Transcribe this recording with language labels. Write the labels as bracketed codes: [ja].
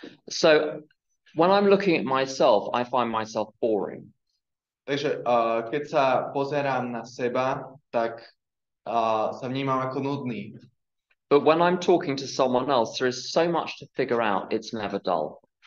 [en] So when I'm looking at myself, I find myself boring. [sk] Takže keď sa pozerám na seba, tak sa vnímam ako nudný. [en] But when I'm talking to someone else, there is so much to figure out, it's never dull.